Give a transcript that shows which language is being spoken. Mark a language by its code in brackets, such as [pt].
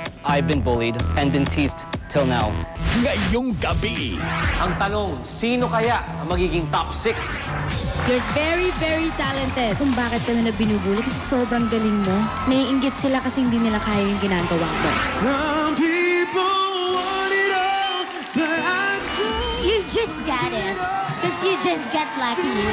[en] I've been bullied and been teased till now. [tl] Ngayong gabi, Ang tanong, sino kaya ang magiging top 6? [en] You're very, very talented. [tl] Kung bakit ka nila binubuli kasi sobrang galing mo. Naiinggit sila kasi hindi nila kaya yung ginagawa mo. [en] Some people want it all, but I don't. You just got it. Because you just got lucky.